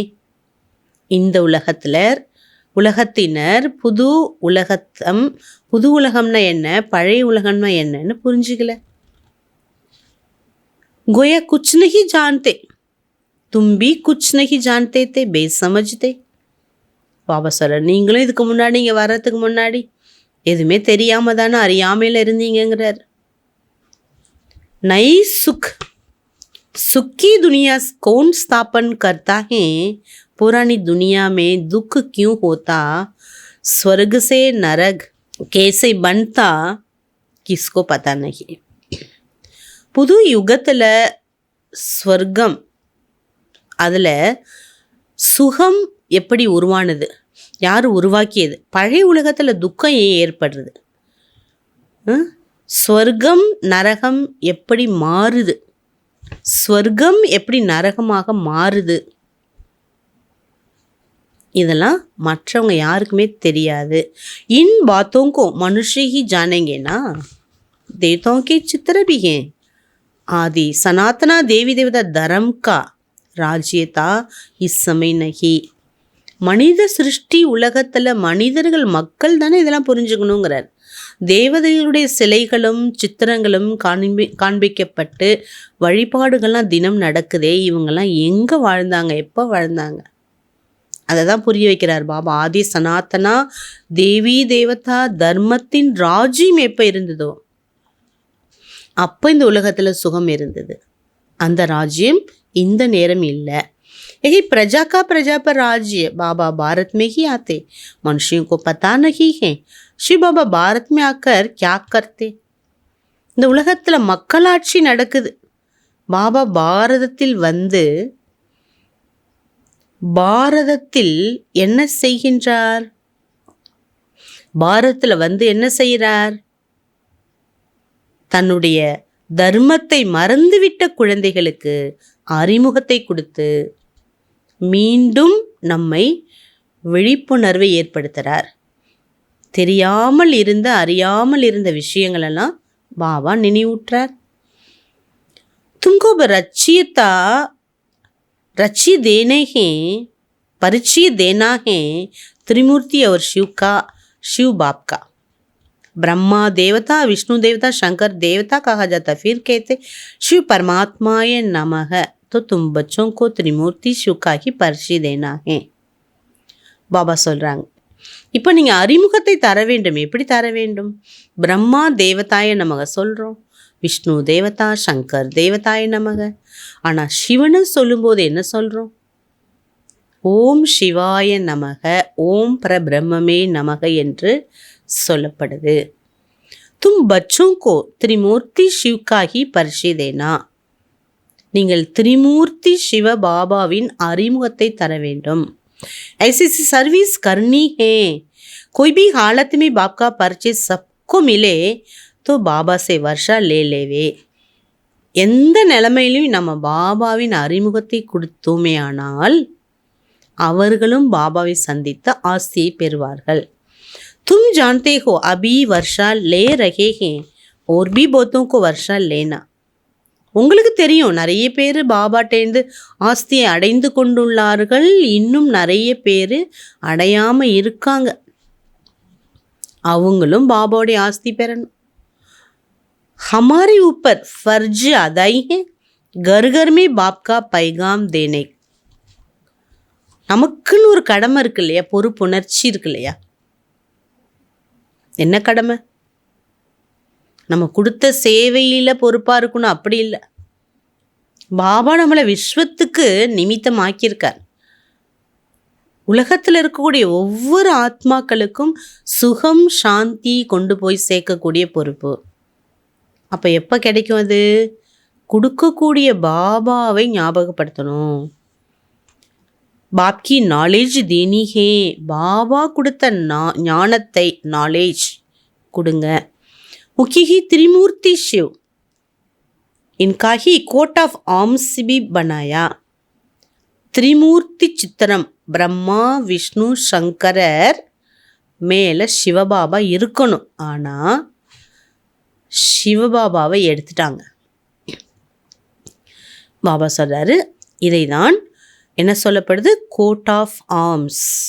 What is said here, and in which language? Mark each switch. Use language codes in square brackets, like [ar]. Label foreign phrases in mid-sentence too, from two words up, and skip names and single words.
[ta] இந்த உலகத்தினர் புது உலகம்னா என்ன, பழைய உலகம்னா என்னன்னு புரிஞ்சுக்கல. [hi] कोया कुछ नहीं जानते, तुम भी कुछ नहीं जानते थे बेसमझते. [ta] பாபா சொல்ற, நீங்களும் இதுக்கு முன்னாடி இங்கே வர்றதுக்கு முன்னாடி எதுவுமே தெரியாம தானே அறியாமையில் இருந்தீங்கிறார். [hi] नई सुखी दुनिया कौन स्थापन करता है, पुरानी दुनिया में दुख क्यों होता, स्वर्ग से नरक कैसे बनता, किसको पता नहीं. [ta] புது யுகத்தில் ஸ்வர்க்கம், அதில் சுகம் எப்படி உருவானது, யார் உருவாக்கியது, பழைய உலகத்தில் துக்கம் ஏன் ஏற்படுறது, ஸ்வர்க்கம் நரகம் எப்படி மாறுது, ஸ்வர்க்கம் எப்படி நரகமாக மாறுது, இதெல்லாம் மற்றவங்க யாருக்குமே தெரியாது. [hi] इन बातों को मनुष्य ही जानेंगे ना, देवताओं के चित्र भी हैं. आदि सनातना देवी देवता धर्म का राज्यता इस समय नहीं. [ta] மனித சிருஷ்டி உலகத்தில் மனிதர்கள் மக்கள் தானே இதெல்லாம் புரிஞ்சுக்கணுங்கிறார். தேவதைகளுடைய சிலைகளும் சித்திரங்களும் காண்பிக்கப்பட்டு வழிபாடுகள்லாம் தினம் நடக்குதே, இவங்கெல்லாம் எங்கே வாழ்ந்தாங்க, எப்போ வாழ்ந்தாங்க, அதை தான் புரிய வைக்கிறார் பாபா. [hi] आदि सनातना देवी देवता [ta] தர்மத்தின் ராஜ்யம் எப்போ இருந்ததோ அப்போ இந்த உலகத்தில் சுகம் இருந்தது. அந்த ராஜ்யம் இந்த நேரம் இல்லை. [hi] यही प्रजा का प्रजा पर राज्य बाबा भारत में ही आते, मनुष्यों को पता नहीं है शिव बाबा भारत में आकर क्या करते. [ta] இந்த உலகத்தில் மக்களாட்சி நடக்குது. பாபா பாரதத்தில் வந்து பாரதத்தில் என்ன செய்கின்றார்? பாரதத்தில் வந்து என்ன செய்கிறார்? தன்னுடைய தர்மத்தை மறந்துவிட்ட குழந்தைகளுக்கு அறிமுகத்தை கொடுத்து மீண்டும் நம்மை விழிப்புணர்வை ஏற்படுத்துகிறார். தெரியாமல் இருந்த அறியாமல் இருந்த விஷயங்களெல்லாம் பாபா நினைவூட்டுறார். [hi] तुमको रचियता रची देने हैं, परिचय देना है त्रिमूर्ति और शिव बाप का. ब्रह्मा देवता, विष्णु देवता, शंकर देवता कहा जाता. फिर कहते [sa] शिव परमात्माय नमः. [hi] तो तुम बच्चों को त्रिमूर्ति शिव का ही परिचय देना है. [ta] பாபா சொல்கிறாங்க, இப்போ நீங்கள் அறிமுகத்தை தர வேண்டும். எப்படி தர வேண்டும்? [sa] ब्रह्मा देवताय नमः [ta] சொல்கிறோம், விஷ்ணு தேவதா, [sa] शंकर देवताय नमः. [ta] ஆனால் சிவனை சொல்லும்போது என்ன சொல்கிறோம்? [sa] ॐ शिवाय नमः, ॐ परब्रह्मणे नमः [ta] என்று சொல்லப்படுது. [hi] தும் பச்சோं को त्रिमूर्ति शिव का ही परिचय देना. [ta] நீங்கள் திரிமூர்த்தி சிவ பாபாவின் அறிமுகத்தை தர வேண்டும். [hi] ऐसी सर्विस करनी है. कोई भी हालत में बाप का परिचय सबको मिले तो बाबा से वर्षा ले लेवे. [ta] எந்த நிலைமையிலும் நம்ம பாபாவின் அறிமுகத்தை கொடுத்தோமே ஆனால் அவர்களும் பாபாவை சந்தித்த ஆசையை பெறுவார்கள். [hi] तुम जानते हो अभी वर्षा ले रहे हैं और भी बहुतों को वर्षा लेना. [ta] உங்களுக்கு தெரியும், நிறைய பேர் பாபாட்டேந்து ஆஸ்தியை அடைந்து கொண்டுள்ளார்கள், இன்னும் நிறைய பேர் அடையாமல் இருக்காங்க. அவங்களும் பாபாவுடைய ஆஸ்தி பெறணும். [hi] हमारे ऊपर फर्ज अदाई है घर घर में बाप का पैगाम देने. [ta] நமக்குன்னு ஒரு கடமை இருக்கு இல்லையா, பொறுப்புணர்ச்சி இருக்கு இல்லையா. என்ன கடமை? நம்ம கொடுத்த சேவையில் பொறுப்பாக இருக்கணும், அப்படி இல்லை. பாபா நம்மளை விஸ்வத்துக்கு நிமித்தமாக்கியிருக்கார். உலகத்தில் இருக்கக்கூடிய ஒவ்வொரு ஆத்மாக்களுக்கும் சுகம் சாந்தி கொண்டு போய் சேர்க்கக்கூடிய பொறுப்பு. அப்போ எப்போ கிடைக்கும்? அது கொடுக்கக்கூடிய பாபாவை ஞாபகப்படுத்தணும். [hi] बाप की नॉलेज देनी है. [ta] பாபா கொடுத்த ஞானத்தை நாலேஜ் கொடுங்க. [hi] मुख्य ही त्रिमूर्ति शिव, इनका ही [en] coat of arms [hi] भी बनाया. त्रिमूर्ति चित्रम [ta] பிரம்மா விஷ்ணு சங்கரர் மேலே சிவபாபா இருக்கணும். ஆனால் சிவபாபாவை எடுத்துட்டாங்க. பாபா சொல்கிறாரு, இதை தான் என்ன சொல்லப்படுது? [en] coat of arms.